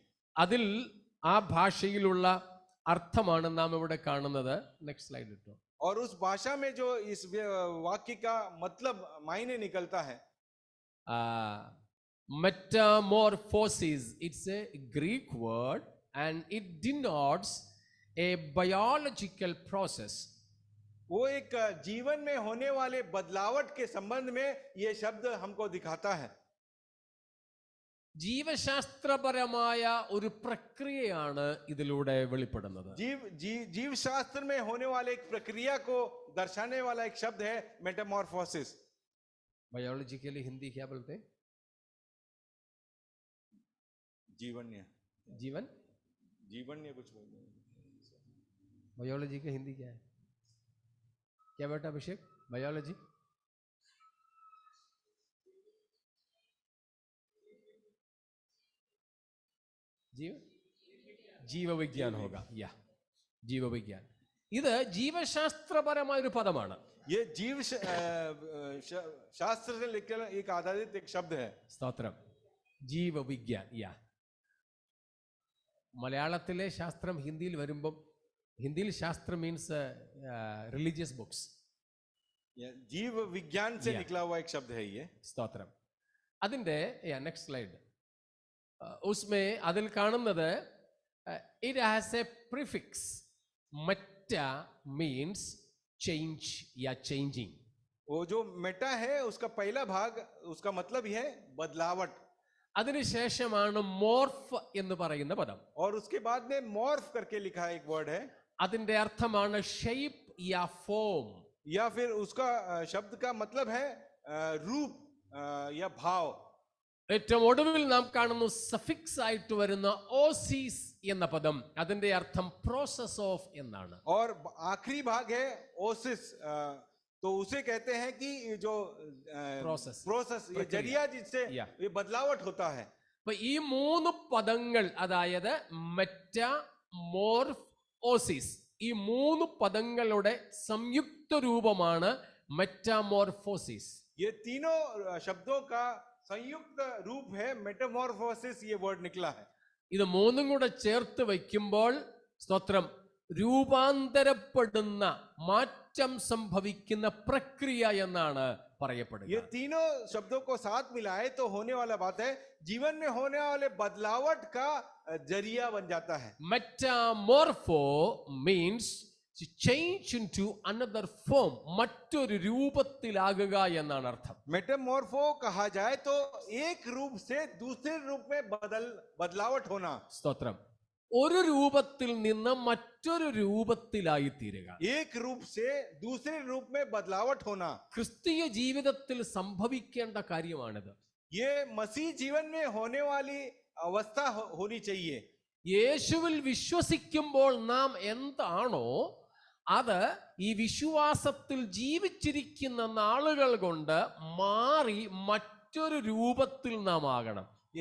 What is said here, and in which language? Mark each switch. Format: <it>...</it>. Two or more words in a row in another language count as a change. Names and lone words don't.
<ml>അതിൽ ആ ഭാഷയിലുള്ള അർത്ഥമാണ് നാം ഇവിടെ കാണുന്നത്.</ml> <en>next slide</en> <ml>ഇട്ടോ.</ml> <hi>और उस भाषा में जो इस वाक्य का मतलब मायने निकलता है,</hi> <en>metamorphosis, it's a Greek word and it denotes a biological process.</en> <hi>वो एक जीवन में होने वाले बदलावट के संबंध में ये शब्द हमको दिखाता है.</hi> <ml>ജീവശാസ്ത്രപരമായ ഒരു പ്രക്രിയയാണ് ഇതിലൂടെ വെളിപ്പെടുന്നത്.</ml> <hi>जीव शास्त्र में होने वाले एक प्रक्रिया को दर्शाने वाला एक शब्द है मेटामॉर्फोसिस. बायोलॉजी के लिए हिंदी क्या बोलते हैं? जीवन्य. जीवन जीवन्य कुछ बोलते हैं. बायोलॉजी का हिंदी क्या है? क्या बेटा अभिषेक, बायोलॉजी? जीव विज्ञान होगा.</hi> <ml>യാ,</ml> <hi>जीव विज्ञान.</hi> <ml>ഇത് ജീവശാസ്ത്രപരമായ ഒരു പദമാണ്.</ml> <hi>ये जीव शास्त्र से लेकर एक आधारित एक शब्द है.</hi> <ml>സ്തോത്രം.</ml> <hi>जीव विज्ञान.</hi> <ml>യാ. മലയാളത്തിലെ ശാസ്ത്രം ഹിന്ദിയിൽ വരുമ്പം, ഹിന്ദിയിൽ ശാസ്ത്രം</ml> <en>means religious books.</en> <hi>जीव विज्ञान से निकला हुआ एक शब्द है ये.</hi> <ml>സ്തോത്രം. അതിന്റെ</ml> <en>next slide.</en> <ml>उसमें അതിൽ കാണുന്നത്,</ml> <en>it has a prefix. meta means change या changing.</en> <hi>वो जो मेटा है उसका पहला भाग, उसका मतलब ही है बदलावट.</hi> <ml>അതിനുശേഷമാണ് മോർഫ് എന്ന് പറയുന്ന പദം.</ml> <hi>और उसके बाद में मॉर्फ करके लिखा एक वर्ड है.</hi> <ml>അതിന്റെ അർത്ഥമാണ് ഷേപ്പ് या ഫോം.</ml> <hi>या फिर उसका शब्द का मतलब है रूप या भाव.</hi> <ml>ഏറ്റവും ഒടുവിൽ നാം കാണുന്നു സഫിക്സ് ആയിട്ട് വരുന്ന ഓസിസ് എന്ന പദം. അതിന്റെ അർത്ഥം</ml> <en>process of</en> <ml>എന്നാണ്.</ml> <hi>और आखिरी भाग है ओसिस, तो उसे कहते हैं कि जो प्रोसेस ये जरिया जिससे ये बदलावट होता है.</hi> <ml>അപ്പൊ ഈ മൂന്ന് പദങ്ങൾ, അതായത് മെറ്റാ, മോർഫ്, ഓസിസ്, ഈ മൂന്ന് പദങ്ങളുടെ സംയുക്ത രൂപമാണ് മെറ്റാമോർഫോസിസ്.</ml> <hi>ये तीनों शब्दों का संयुक्त रूप है मेटामॉर्फोसिस. ये वर्ड निकला है.</hi> <ml>ഇത് മൂന്നും കൂടെ ചേർത്ത് വയ്ക്കുമ്പോൾ, സ്തോത്രം, രൂപാന്തരപ്പെടുന്ന, മാറ്റം സംഭവിക്കുന്ന പ്രക്രിയ എന്നാണ് പറയപ്പെടുന്നത്.</ml> <hi>ये तीनों शब्दों को साथ मिलाए तो होने वाला बात है, जीवन में होने वाले बदलावट का जरिया बन जाता है.</hi> <en>metamorpho means to change into another form,</en> <ml>മറ്റൊരു രൂപത്തിലാകുക എന്നാണ് അർത്ഥം.</ml> <hi>मेटामॉर्फो कहा जाए तो एक रूप से दूसरे रूप में बदलावट होना.</hi> <ml>സ്തോത്രം. ഒരു രൂപത്തിൽ നിന്ന് മറ്റൊരു രൂപത്തിലായി തീരുക.</ml> <hi>एक रूप से दूसरे रूप में बदलावट होना</hi> <ml>ക്രിസ്തീയ ജീവിതത്തിൽ സംഭവിക്കേണ്ട കാര്യമാണിത്.</ml> <hi>ये मसीह जीवन में होने वाली अवस्था होनी चाहिए.</hi> <ml>യേശുവിൽ വിശ്വസിക്കുമ്പോൾ നാം എന്താണോ അത് ഈ വിശ്വാസത്തിൽ ജീവിച്ചിരിക്കുന്ന നാളുകൾ കൊണ്ട് മാറി മറ്റൊരു രൂപത്തിൽ നാം ആകണം.</ml>